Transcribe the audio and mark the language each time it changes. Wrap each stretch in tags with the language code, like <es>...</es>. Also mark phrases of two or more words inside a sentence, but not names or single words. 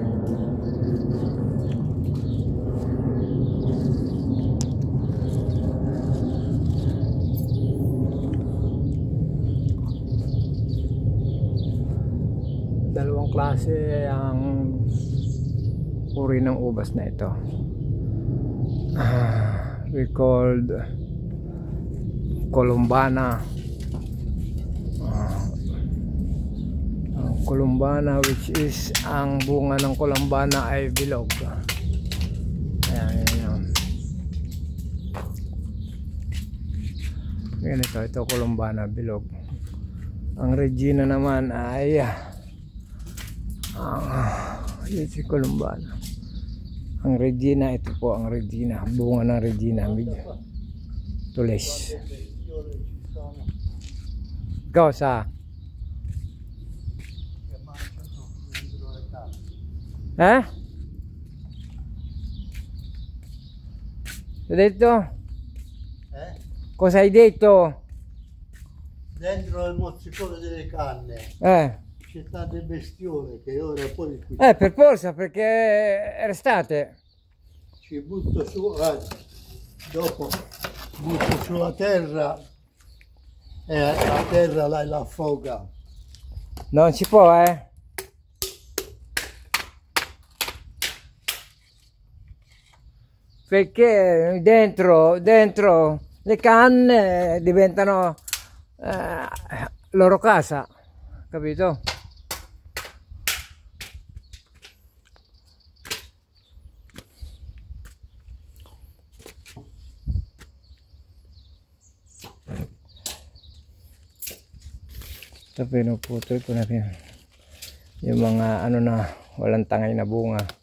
<tl>Dalawang klase ang uri ng ubas na ito.</tl> <en>We called Columbana.</en> <tl>Columbana,</tl> <en>which is</en> <tl>ang bunga ng Columbana ay bilog. Ayan, ito Columbana, bilog. Ang Regina naman ay yun si Columbana. Ang Regina, ito po ang Regina, bunga ng Regina, medyo tulis. Ikaw sa dito?</tl> <it>Cosa hai detto? Dentro il mozzicone delle canne. C'è stato il bestione che ora poi qui. Per forza, perché è estate. Ci butto su, dopo butto sulla terra e la terra la affoga. Non si può, Perché dentro le canne diventano loro casa, capito?</it> <tl>Ito pinuputol ko na rin yung mga na walang tangay na bunga.</tl>